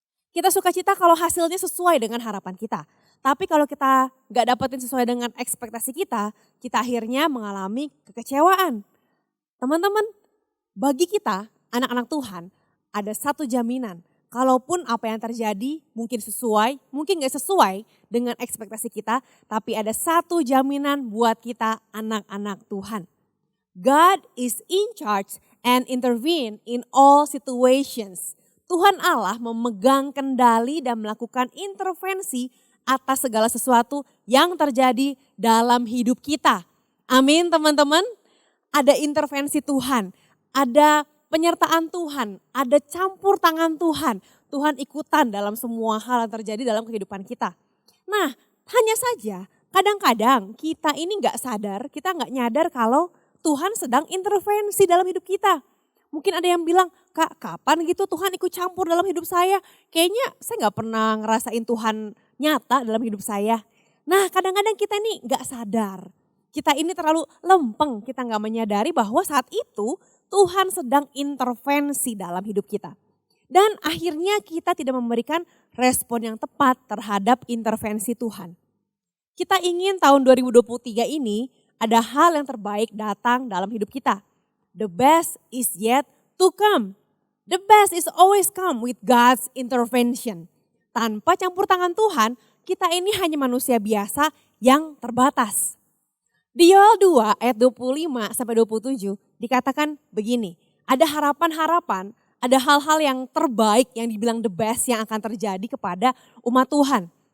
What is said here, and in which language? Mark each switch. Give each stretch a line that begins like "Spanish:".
Indonesian: Kita sukacita kalau hasilnya sesuai dengan harapan kita. Tapi kalau kita gak dapetin sesuai dengan ekspektasi kita akhirnya mengalami kekecewaan. Teman-teman, bagi kita, anak-anak Tuhan, ada satu jaminan. Kalaupun apa yang terjadi mungkin sesuai, mungkin gak sesuai dengan ekspektasi kita, tapi ada satu jaminan buat kita anak-anak Tuhan.
English: God is in charge and intervene in all situations.
Indonesian: Tuhan Allah memegang kendali dan melakukan intervensi atas segala sesuatu yang terjadi dalam hidup kita. Amin teman-teman. Ada intervensi Tuhan, ada penyertaan Tuhan, ada campur tangan Tuhan. Tuhan ikutan dalam semua hal yang terjadi dalam kehidupan kita. Nah, hanya saja kadang-kadang kita ini gak sadar, kita gak nyadar kalau Tuhan sedang intervensi dalam hidup kita. Mungkin ada yang bilang, kak kapan gitu Tuhan ikut campur dalam hidup saya? Kayaknya saya gak pernah ngerasain Tuhan nyata dalam hidup saya. Nah kadang-kadang kita ini gak sadar. Kita ini terlalu lempeng, kita gak menyadari bahwa saat itu Tuhan sedang intervensi dalam hidup kita. Dan akhirnya kita tidak memberikan respon yang tepat terhadap intervensi Tuhan. Kita ingin tahun 2023 ini ada hal yang terbaik datang dalam hidup kita.
English: The best is yet to come. The best is always come with God's intervention.
Indonesian: Tanpa campur tangan Tuhan, kita ini hanya manusia biasa yang terbatas. Di Yoel 2 ayat 25 sampai 27 dikatakan begini, ada harapan-harapan, ada hal-hal yang terbaik yang dibilang the best yang akan terjadi kepada umat Tuhan.